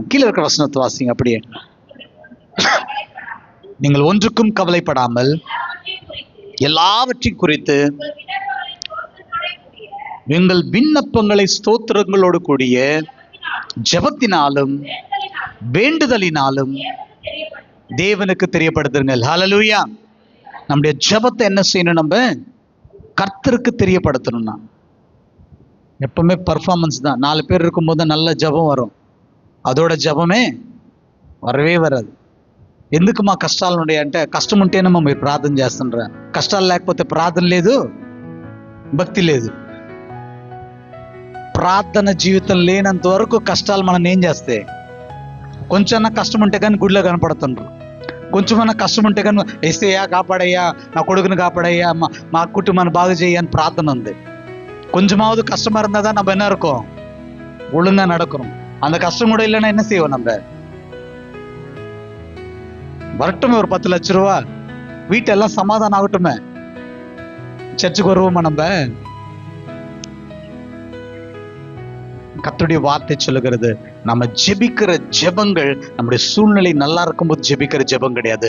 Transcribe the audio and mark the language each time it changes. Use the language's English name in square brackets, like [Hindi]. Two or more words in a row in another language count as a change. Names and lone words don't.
[Tamil] கீழே இருக்கிற வசனத்தை வாசிங்க அப்படியே. நீங்கள் ஒன்றுக்கும் கவலைப்படாமல் எல்லாவற்றையும் குறித்து எங்கள் விண்ணப்பங்களை ஸ்தோத்திரங்களோடு கூடிய ஜெபத்தினாலும் வேண்டுதலினாலும் தேவனுக்கு தெரியப்படுத்துங்கள். ஹல்லேலூயா. நம்முடைய ஜெபத்தை என்ன செய்யணும்? நம்ம கர்த்தருக்கு தெரியப்படுத்தணும்னா எப்பவுமே பர்ஃபார்மன்ஸ் தான். 4 பேர் இருக்கும்போது நல்ல ஜெபம் வரும், அதோட ஜெபமே வரவே వరాது. [Telugu] ఎందుకుమా కష్టాలు ఉన్నాయి అంటే కష్టం ఉంటేనేమో మీరు ప్రార్థన చేస్తుండ్రా, కష్టాలు లేకపోతే ప్రార్థన లేదు, భక్తి లేదు. ప్రార్థన జీవితం లేనంత వరకు కష్టాలు మనం ఏం చేస్తే, కొంచెమన్నా కష్టం ఉంటే కానీ గుడిలో కనపడుతుండ్రు, కొంచెమన్నా కష్టం ఉంటే కానీ ఏసయ్యా కాపాడయ్యా, నా కొడుకుని కాపాడయ్యా, మా కుటుంబాన్ని బాగు చేయ అని ప్రార్థన ఉంది. [Tamil] கொஞ்சமாவது கஷ்டமா இருந்தா தான் நம்ம என்ன இருக்கோம், ஒழுங்கா நடக்கிறோம். அந்த கஷ்டம் கூட இல்லைன்னா என்ன செய்வோம்? நம்ம வரட்டுமே ஒரு 10 லட்ச ரூபா, வீட்டெல்லாம் சமாதானம் ஆகட்டுமே, சர்ச்சுக்கு வருவோமா? நம்ம கர்த்தருடைய வார்த்தை சொல்லுகிறது, நம்ம ஜெபிக்கிற ஜெபங்கள் நம்முடைய சூழ்நிலை நல்லா இருக்கும்போது ஜெபிக்கிற ஜெபம் கிடையாது.